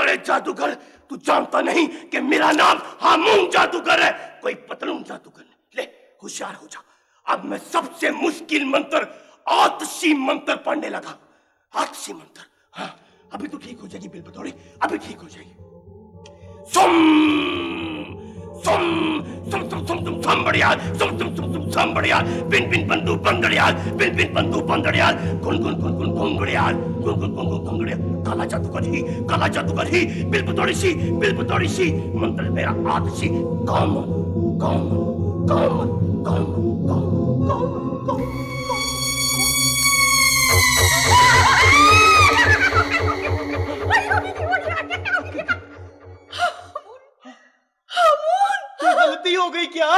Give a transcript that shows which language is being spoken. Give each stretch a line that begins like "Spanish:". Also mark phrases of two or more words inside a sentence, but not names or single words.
Hindi: काले जादूगर, तू जानता नहीं कि मेरा नाम हामून जादूगर है, कोई पतलून जादूगर नहीं। ले होशियार हो जा। अब मैं सबसे मुश्किल मंत्र आतशी मंत्र पढ़ने लगा। आतशी मंत्र, हाँ अभी तो ठीक हो जाएगी बिल बतौड़ी, अभी ठीक हो जाएगी। सुम सुम सुम सुम सुम सुम सुम बढ़ियाल, सुम सुम सुम सुम सुम बढ़ियाल, बिन बिन बंदू बंदड़ियाल, बिन बिन बंदू बंदड़ियाल, गुन गुन गुन गुन गुंगड़ियाल, गुन गुन गुन गुन गुंगड़ियाल। काला जादूगर ही बिल बतौड़ी सी मंत्र मेरा आतशी काम काम काम काम काम काम। गलती हो गई क्या?